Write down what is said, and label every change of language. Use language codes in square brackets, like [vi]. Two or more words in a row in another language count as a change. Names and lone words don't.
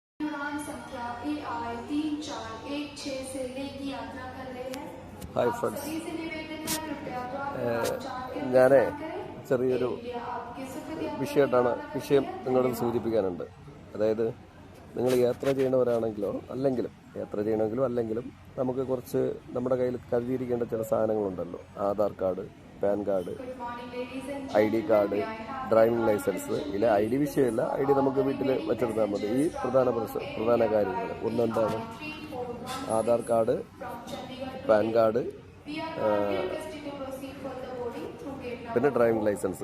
[hi] उड़ान संख्या AI 3416 से ले की यात्रा कर रहे हैं। [en] Hi friends, [hi] सभी से निवेदन है कृपया तो आप चार के [ml] ഞാൻ [hi] प्रस्थान करें। [ml] ചെറിയൊരു [hi] आपके सुखद यात्रा की [ml] വിഷയം [hi] कामना करते हैं। [ml] നിങ്ങളോട് സൂചിപ്പിക്കാനുണ്ട്. അതായത് നിങ്ങൾ യാത്ര ചെയ്യണവരാണെങ്കിലോ അല്ലെങ്കിലും നമുക്ക് കുറച്ച് നമ്മുടെ കയ്യിൽ കരുതിയിരിക്കേണ്ട ചില സാധനങ്ങളുണ്ടല്ലോ. ആധാർ കാർഡ്, പാൻ കാർഡ്, [en] Good morning, ladies and ID card, driving license. [ml] ഇല്ല, ID വിഷയമല്ല, ID നമുക്ക് വീട്ടിൽ വെച്ചെടുത്താൽ മതി. ഈ പ്രധാന കാര്യങ്ങൾ ഒന്നെന്താണ്? ആധാർ കാർഡ്, പാൻ കാർഡ്, പിന്നെ [en] driving license.